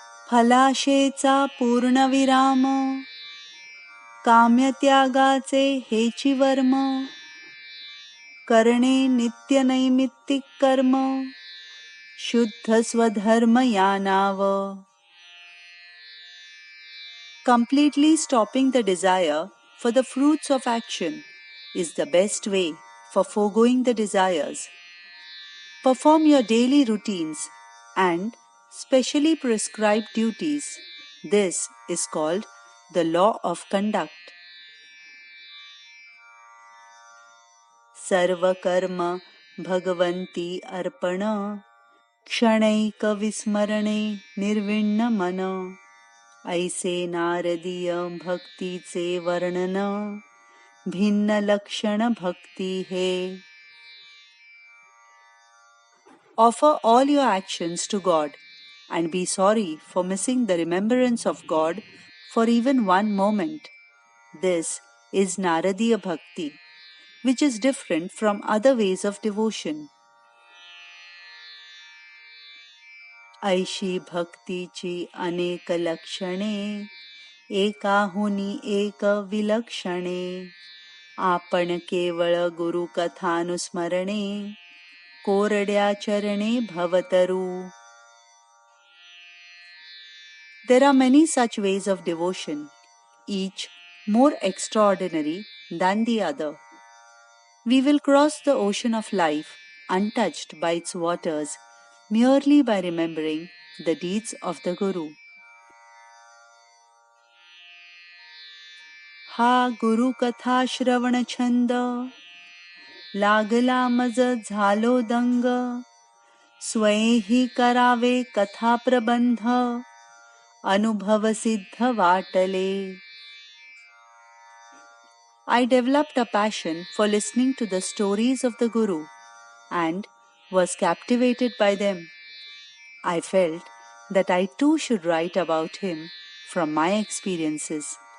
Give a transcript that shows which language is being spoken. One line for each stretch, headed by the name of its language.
Marathi: फलाशेचा पूर्णविराम काम्यत्यागाचे हेची वर्म करणे नित्यनैमित्तिक कर्म शुद्ध स्वधर्म या नाव.
English: Completely stopping the desire for the fruits of action is the best way for foregoing the desires. Perform your daily routines and specially prescribed duties. This is called the law of conduct.
Marathi: सर्व कर्म भगवंती अर्पण क्षणैक विस्मरणे निर्विण्ण मन ऐसे नारदीय भक्तीचे वर्णन भिन्न लक्षण भक्ती हे.
English: Offer all your actions to God and be sorry for missing the remembrance of God for even one moment. This is Naradiya Bhakti, which is different from other ways of devotion.
Marathi: ऐशी भक्तीची अनेक लक्षणे एकाहुनी एक विलक्षणे आपण केवळ गुरु कथानुस्मरणे कोरड्या चरणे भवतरू.
English: There are many such ways of devotion, each more extraordinary than the other. We will cross the ocean of life untouched by its waters merely by remembering the deeds of the Guru.
Marathi: हा गुरु कथा श्रवण छंद लागला मज झालो दंग स्वयंही करावे कथा प्रबंध अनुभव सिद्ध वाटले.
English: I developed a passion for listening to the stories of the Guru and was captivated by them. I felt that I too should write about him from my experiences.